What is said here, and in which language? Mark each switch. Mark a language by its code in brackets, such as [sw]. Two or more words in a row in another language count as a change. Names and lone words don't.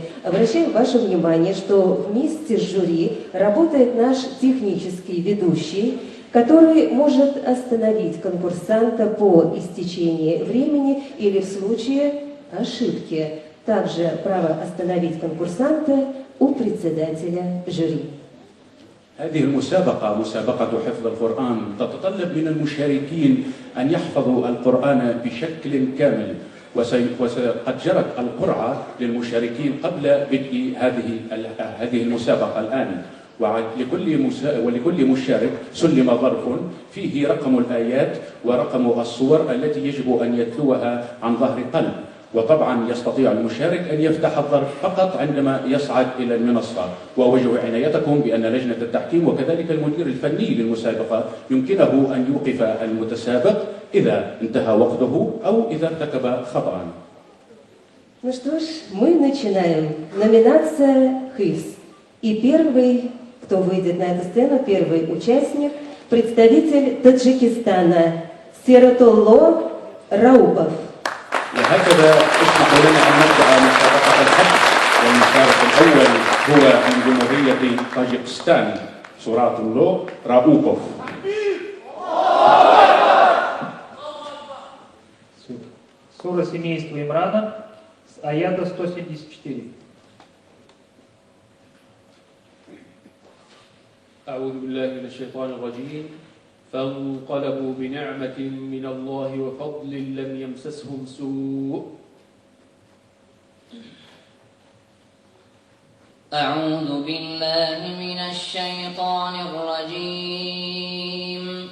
[ru] Обращаем ваше внимание, что вместе с жюри работает наш технический ведущий, который может остановить конкурсанта по истечении времени или в случае ошибки. Также право остановить конкурсанта у председателя жюри. [ar] هذه المسابقة مسابقة حفظ القرآن تتطلب من المشاركين أن يحفظوا القرآن بشكل كامل، وقد جرت القرعة للمشاركين قبل بدء هذه المسابقة الآن، ولكل مشارك سلم ظرف فيه رقم الآيات ورقم الصور التي يجب أن يتلوها عن ظهر قلب. وطبعا يستطيع المشارك أن يفتح الظرف فقط عندما يصعد إلى المنصة. وأوجه عنايتكم بأن لجنة التحكيم وكذلك المدير الفني للمسابقة يمكنه أن يوقف المتسابق إذا انتهى وقته أو إذا ارتكب خطأ. [ru] Ну что ж, мы начинаем. Номинация «Хифз». И первый, кто выйдет на эту сцену, первый участник, представитель Таджикистана Сиратолло Раупов. [ar] وهكذا اسمحوا لنا أن نبدأ مسابقة الحفظ، والمشارك الأول هو من جمهورية طاجكستان سوراتولو راؤوبوف. [ru] Сура семейства Имрана с аята 174. [ar] أعوذ بالله من الشيطان الرجيم. فانقلبوا بنعمة من الله وفضل لم يمسسهم سوء. أعوذ بالله من الشيطان الرجيم.